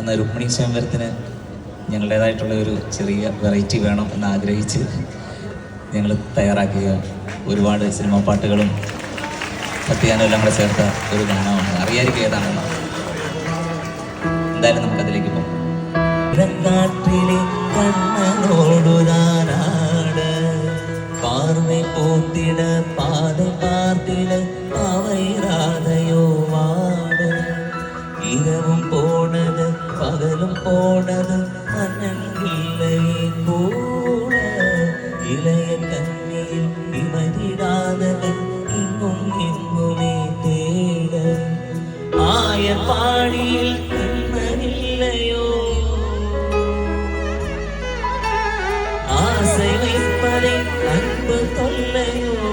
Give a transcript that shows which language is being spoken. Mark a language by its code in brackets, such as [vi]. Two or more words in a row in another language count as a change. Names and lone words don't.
[ml] എന്ന രുക്മിണി സ്വയംവരത്തിന് ഞങ്ങളുടേതായിട്ടുള്ള ഒരു ചെറിയ വെറൈറ്റി വേണം എന്ന് ആഗ്രഹിച്ച് ഞങ്ങൾ തയ്യാറാക്കിയ ഒരുപാട് സിനിമാ പാട്ടുകളും ഭക്തിഗാനവും എല്ലാം കൂടെ ചേർത്ത ഒരു ഗാനമാണ്. അറിയായിരിക്കും ഏതാണെന്ന്. എന്തായാലും നമുക്കതിലേക്ക് പോകാം. [ta] பார்வை போத்திட பாதை பார்த்திட அவைராதையோ வாட இரவும் போனது பகலும் போனது மன்னங்கில்லை கூட இளைய கண்ணியில் இமதிடாதது இங்கும் இங்குமே தேட ஆய பாடியில் கண்ணனில்லையோ ஆசை வைப்பதை அன்பு தொல்லையோ